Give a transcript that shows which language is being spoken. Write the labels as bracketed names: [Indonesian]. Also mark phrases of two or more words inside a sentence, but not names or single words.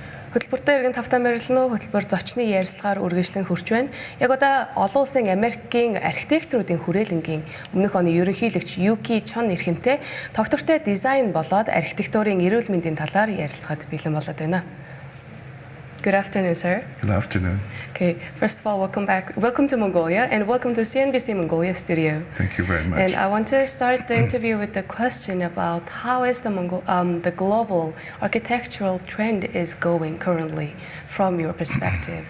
[Mongolian] Хөтөлбөртөө иргэн тавтаа мэрилнэ хөтөлбөр зочны ярилцлагаар үргэлжлэн хурж байна. Яг одоо олон улсын Америкийн архитектурын хүрээлэнгийн өмнөх оны ерөнхийлөгч Ю КИ ЧОНГ эрхэмтэй доктортой дизайн болоод архитектурын эрүүл мэндийн талаар ярилцахад бэлэн болоод байна. [English] Good afternoon, sir. Good afternoon. Okay, first of all, welcome back. Welcome to Mongolia and welcome to CNBC Mongolia studio. Thank you very much. And I want to start the interview with the question about how is the global architectural trend is going currently from your perspective.